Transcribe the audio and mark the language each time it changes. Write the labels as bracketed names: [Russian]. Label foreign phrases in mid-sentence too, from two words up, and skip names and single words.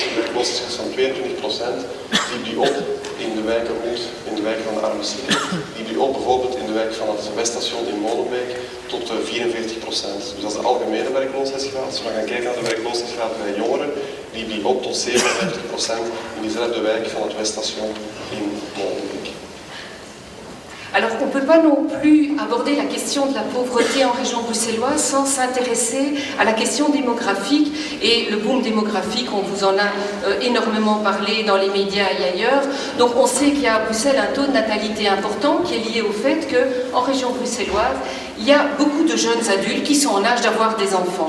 [Dutch] De werkloosheidsgraad van 22% liep die op in de wijken rond, in de wijken van de arme Sieke. Liep die op bijvoorbeeld in de wijk van het Weststation in Molenbeek tot 44%. Dus dat is de algemene werkloosheidsgraad. Als we gaan kijken naar de werkloosheidsgraad bij jongeren, liep die op tot 57% in diezelfde wijk van het Weststation in Molenbeek. [French] Alors on ne peut pas non plus aborder la question de la pauvreté en région bruxelloise sans s'intéresser à la question démographique et le boom démographique, on vous en a énormément parlé dans les médias et ailleurs. Donc on sait qu'il y a à Bruxelles un taux de natalité important qui est lié au fait qu'en région bruxelloise, il y a beaucoup de jeunes adultes qui sont en âge d'avoir des enfants.